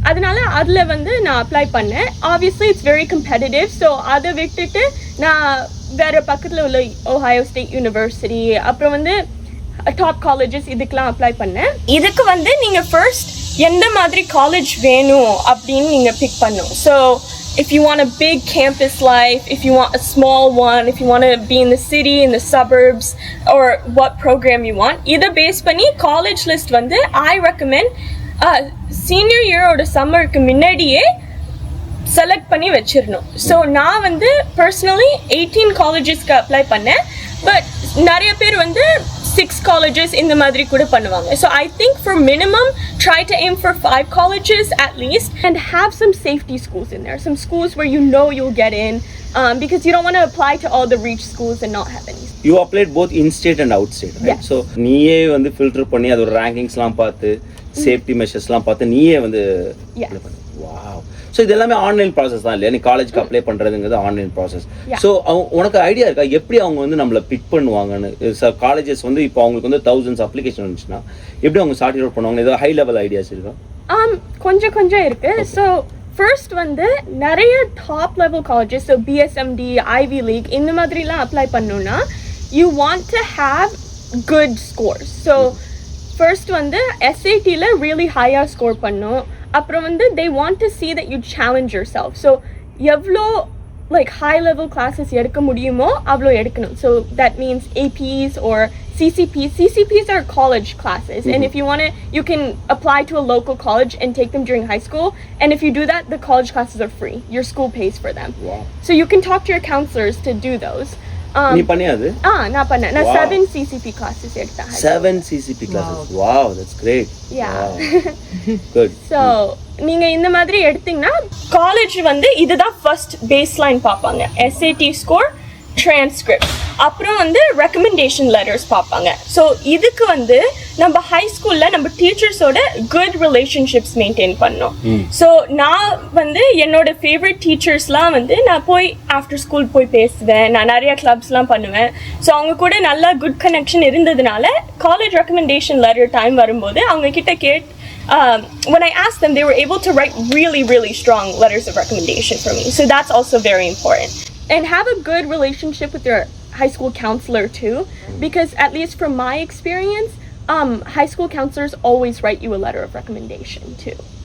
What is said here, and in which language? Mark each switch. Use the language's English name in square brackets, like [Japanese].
[Tamil] அதனால அதில் வந்து நான் அப்ளை பண்ணேன். [English] Obviously it's very competitive. [Tamil] So அதை விட்டுட்டு நான் வேறு பக்கத்தில் உள்ள ஒஹாயோ ஸ்டேட் யூனிவர்சிட்டி, அப்புறம் வந்து டாப் காலேஜஸ் இதுக்கெலாம் அப்ளை பண்ணேன். இதுக்கு வந்து நீங்கள் ஃபர்ஸ்ட் எந்த மாதிரி காலேஜ் வேணும் அப்படின்னு நீங்கள் பிக் பண்ணணும். [English] so if you want a big campus life, if you want a small one, if you want to be in the city, in the suburbs, or what program you want, [Tamil] இதை base பண்ணி college list வந்து [English] I recommend [Tamil] senior இயரோட சம்மருக்கு முன்னாடியே select பண்ணி வச்சிடணும். So நான் வந்து personally 18 காலேஜஸ்க்கு apply பண்ணேன். பட் நிறைய பேர் வந்து 6 colleges இந்த மாதிரி கூட பண்ணுவாங்க. [English] So I think for minimum, try to aim for 5 colleges at least, and have some safety schools in there. Some schools where you know you'll get in, because you don't want to apply to all the reach schools and not have any. You applied both in-state and out-state, right? Yeah. [Tamil] So நீயே வந்து filter பண்ணி அதோட ரேங்கிங்ஸ்லாம் பார்த்து safety மெஷர்ஸ்லாம் பார்த்து நீயே வந்து [English] Yeah. [Tamil] Wow. So இது எல்லாமே ஆன்லைன் ப்ராசஸ் தான் இல்லையா? நீ காலேஜுக்கு அப்ளை பண்ணுறதுங்கிறது ஆன்லைன் ப்ராசஸ். [English] Yeah. [Tamil] ஸோ உனக்கு ஐடியா இருக்கா எப்படி அவங்க வந்து நம்மளை பிக் பண்ணுவாங்கன்னு? காலேஜஸ் வந்து இப்போ அவங்களுக்கு வந்து thousands அப்ளிகேஷன் வந்துச்சுன்னா எப்படி அவங்க சார்ட் அவுட் பண்ணுவாங்க? ஏதோ ஹை லெவல் ஐடியாஸ் இருக்கா? கொஞ்சம் இருக்கு. ஸோ ஃபர்ஸ்ட் வந்து நிறைய top level colleges, so பிஎஸ்எம்டி, Ivy League இந்த மாதிரிலாம் அப்ளை பண்ணணும்னா [English] You want to have good scores. [Tamil] So first வந்து எஸ்ஏடியில் ரியலி ஹையாக ஸ்கோர் பண்ணும். அப்புறம் வந்து [English] they want to see that you challenge yourself. [Tamil] So எவ்வளோ [English] like high level classes [Tamil] எடுக்க முடியுமோ அவ்வளோ எடுக்கணும். [English] So that means APs or CCPs. CCPs are college classes. And if you want to, you can apply to a local college and take them during high school. And if you do that, the college classes are free. Your school pays for them. Wow. So you can talk to your counselors to do those. [Tamil] நீ பண்ணியாது? நான் பண்ணேன். நான் [English] Wow. [Tamil] 7 CCP classes எடுத்தேன். [English] 7 CCP classes. Wow, that's great. Yeah. Wow. Good. [Tamil] So நீங்கள் இந்த மாதிரி எடுத்தீங்கன்னா college வந்து இதுதான் ஃபர்ஸ்ட் பேஸ்லைன் பார்ப்பாங்க. எஸ்ஏடி ஸ்கோர், டிரான்ஸ்கிரிப்ட், அப்புறம் வந்து ரெக்கமெண்டேஷன் லெட்டர்ஸ் பார்ப்பாங்க. ஸோ இதுக்கு வந்து நம்ம ஹை ஸ்கூலில் நம்ம டீச்சர்ஸோட குட் ரிலேஷன்ஷிப்ஸ் மெயின்டைன் பண்ணோம். ஸோ நான் வந்து என்னோட ஃபேவரட் டீச்சர்ஸ்லாம் வந்து நான் போய் ஆஃப்டர் ஸ்கூல் போய் பேசுவேன். நான் நிறைய கிளப்ஸ்லாம் பண்ணுவேன். ஸோ அவங்க கூட நல்லா குட் கனெக்ஷன் இருந்ததுனால காலேஜ் ரெக்கமெண்டேஷன் லெட்டர் டைம் வரும்போது அவங்க கிட்ட [English] when I asked them, they were able to write really, really strong letters of recommendation for me. So that's also very important. And have a good relationship with your high school counselor too, because at least from my experience, high school counselors always write you a letter of recommendation too.